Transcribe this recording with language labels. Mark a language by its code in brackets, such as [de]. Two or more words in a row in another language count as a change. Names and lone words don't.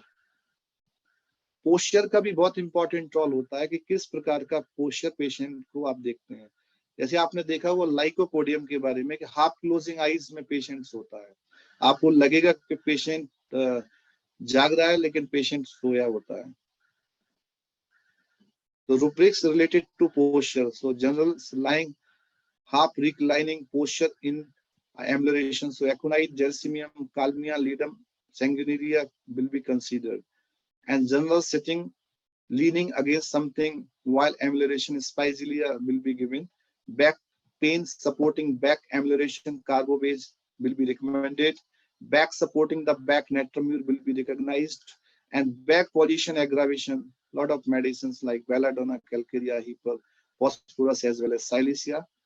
[hi] पोस्चर का भी बहुत [en] important role [hi] होता है कि किस प्रकार का पोस्चर पेशेंट को आप देखते हैं। जैसे आपने देखा वो लाइकोपोडियम के बारे में कि [en] half closing eyes [hi] में पेशेंट होता है, आपको लगेगा कि पेशेंट जाग रहा है लेकिन पेशेंट सोया होता है। [en] तो rubrics related to posture, so general lying, half reclining posture in amelioration, so aconite, gelsemium, calmia, ledum, sanguinaria will be considered, and general sitting, leaning against something while amelioration, spizilia will be given. Back pain supporting back amelioration, carbobase will be recommended. Back supporting the back netramure will be recognized, and back position aggravation, lot of medicines like belladonna, calcarea, heparin, phosphorus as well as silicea.